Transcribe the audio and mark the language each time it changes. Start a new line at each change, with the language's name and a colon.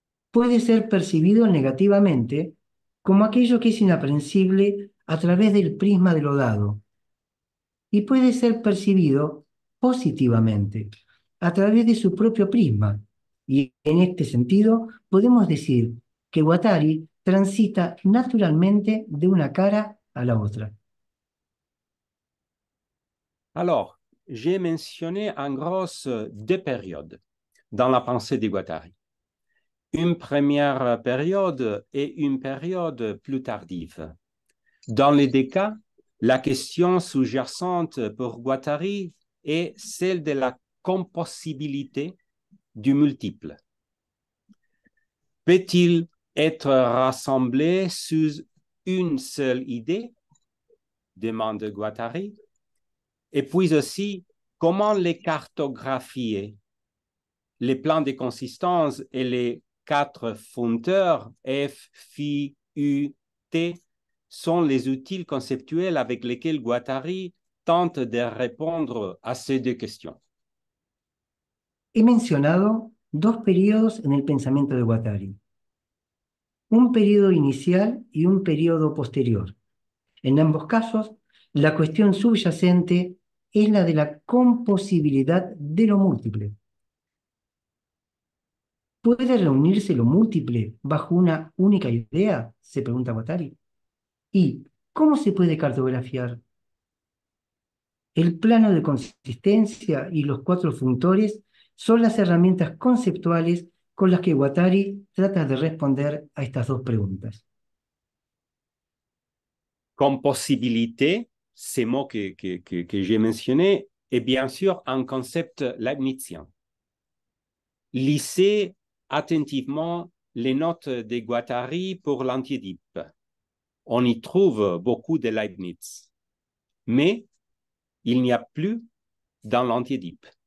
Spanish: Puede ser percibido negativamente como aquello que es inaprensible a través del prisma de lo dado, y puede ser percibido positivamente a través de su propio prisma. Y en este sentido, podemos decir que Guattari transita naturalmente de una cara a la otra.
French: Alors, j'ai mentionné en gros deux périodes dans la pensée de Guattari. Une première période et une période plus tardive. Dans les deux cas, la question sous-jacente pour Guattari est celle de la compossibilité du multiple. Peut-il être rassemblé sous une seule idée? Demande Guattari. Et puis aussi, comment les cartographier? Les plans de consistance et les quatre fonteurs F, Phi, U, T sont les outils conceptuels avec lesquels Guattari tente de répondre à ces deux questions.
Spanish: He mencionado dos periodos en el pensamiento de Guattari, un periodo inicial y un periodo posterior. En ambos casos, la cuestión subyacente es la de la composibilidad de lo múltiple. ¿Puede reunirse lo múltiple bajo una única idea? Se pregunta Guattari. ¿Y cómo se puede cartografiar? El plano de consistencia y los cuatro funtores son las herramientas conceptuales con las que Guattari trata de responder a estas dos preguntas.
French: Comme possibilité, ces mots que j'ai mentionnés est bien sûr un concept leibnizien. Lisez attentivement les notes de Guattari pour l'antiédipe. On y trouve beaucoup de Leibniz, mais il n'y a plus dans l'antiédipe.